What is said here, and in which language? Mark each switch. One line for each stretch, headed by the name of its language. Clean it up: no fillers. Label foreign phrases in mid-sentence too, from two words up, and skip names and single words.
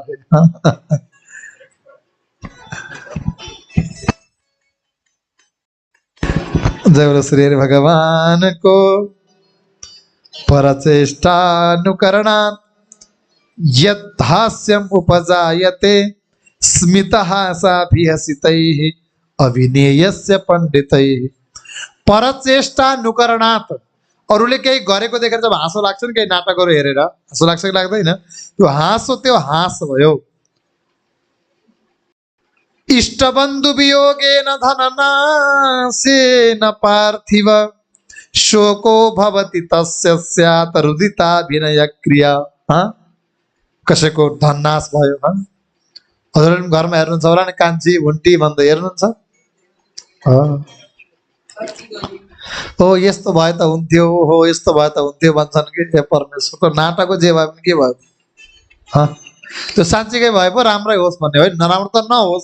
Hindi: जय बोलो श्री हरि भगवान को।
Sanskrit: परचेष्टानुकरणात् यद्हास्यम् उपजायते स्मितहासाभिहसितैः अभिनेयस्य पण्डितैः। परचेष्टानुकरणात्,
Nepali: अरूले केही गरेको देखेर जब हाँसो लाग्छ नि, केही नाटकहरू हेरेर हाँसो लाग्छ कि लाग्दैन, त्यो हाँसो भयो।
Sanskrit: इष्टबन्धु वियोगेन धननाशेन पार्थिव शोको भवति तस्य स्यात् रुदिताभिनय क्रिया।
Nepali: कसैको धननाश भयो, हजुरले घरमा हेर्नुहुन्छ होला नि, कान्छी भुन्टी भन्दै हेर्नुहुन्छ। हो यस्तो भए त हुन्थ्यो, हो यस्तो भए त हुन्थ्यो भन्छन् कि हे परमेश्वर। त नाटकको जे भए पनि के भयो, त्यो साँच्चीकै भए पो राम्रै होस् भन्ने होइन, नराम्रो त नहोस्।